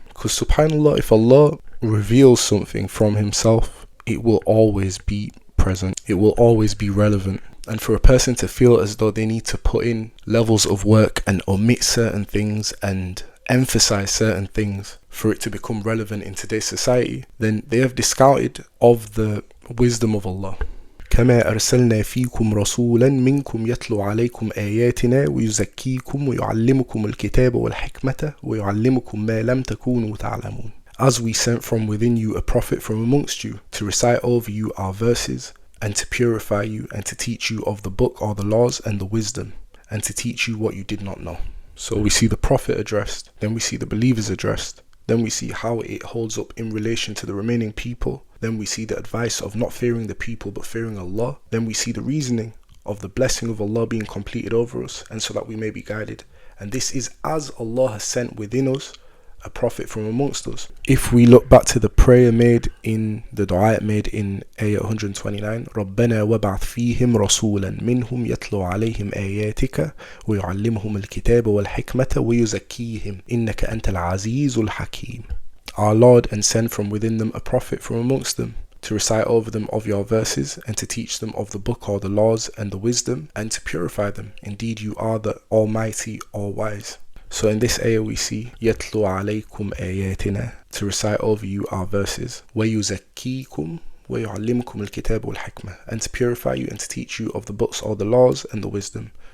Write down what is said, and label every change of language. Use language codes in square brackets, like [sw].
[en] Because subhanAllah, if Allah reveals something from himself, it will always be present. It will always be relevant. And for a person to feel as though they need to put in levels of work and omit certain things and emphasize certain things for it to become relevant in today's society, then they have discounted of the wisdom of Allah. [ar] كما أرسلنا فيكم رسولا منكم يتلو عليكم آياتنا ويزكيكم ويعلمكم الكتاب والحكمة ويعلمكم ما لم تكونوا تعلمون. [en] As we sent from within you a prophet from amongst you to recite over you our verses and to purify you and to teach you of the book or the laws and the wisdom and to teach you what you did not know. So we see the Prophet addressed, then we see the believers addressed, then we see how it holds up in relation to the remaining people, then we see the advice of not fearing the people but fearing Allah, then we see the reasoning of the blessing of Allah being completed over us and so that we may be guided. And this is as Allah has sent within us a prophet from amongst us. If we look back to the prayer made in the dua made in ayah 129, [ar] رَبَّنَا وَبَعْثْ فِيهِمْ رَسُولًا مِّنْهُمْ يَتْلُو عَلَيْهِمْ آيَاتِكَ وَيُعَلِّمُهُمُ الْكِتَابَ وَالْحِكْمَةَ وَيُزَكِّيهِمْ إِنَّكَ أَنْتَ الْعَزِيزُ الْحَكِيمُ. [en] Our Lord, and send from within them a prophet from amongst them to recite over them of your verses and to teach them of the book or the laws and the wisdom and to purify them. Indeed, you are the Almighty, All-Wise. So in this ayah we see [ar] يَتْلُو عَلَيْكُمْ آيَاتِنَا, [en] to recite over you our verses, [ar] وَيُزَكِّيكُمْ وَيُعَلِّمُكُمُ الْكِتَابَ وَالْحِكْمَةَ, [en] and to purify you and to teach you of the books or the laws and the wisdom.